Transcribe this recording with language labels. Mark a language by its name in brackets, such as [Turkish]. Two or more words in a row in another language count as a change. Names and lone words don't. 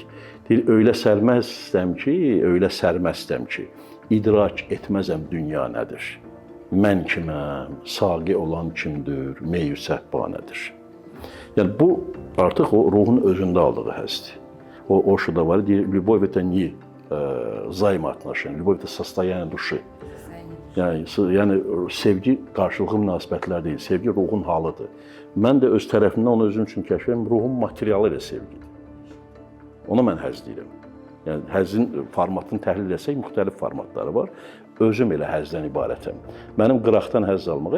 [Azerbaijani] Deyir, öyle sərməstəm ki, öyle sərməstəm ki, idrak etməzəm dünya nədir. Mən kiməm, saqi olan kimdir, meyu səhbanədir. Yəni bu artıq o ruhun özündə aldığı həzzdir. O şurada var, deyir, [Russian] любовь это не взаимоотношения, любовь это состояние души. [Azerbaijani] Yəni sevgi qarşılıqlı münasibətlər deyil, sevgi ruhun halıdır. Mən də öz tərəfimdən onu özüm üçün kəşf edirəm, ruhun materialı ilə sevgidir. Ona mən həzz deyirəm. Yəni həzzin formatını təhlil etsək müxtəlif formatları var. Özüm elə həzzdən ibarətəm. Mənim qıraqdan həzz almağa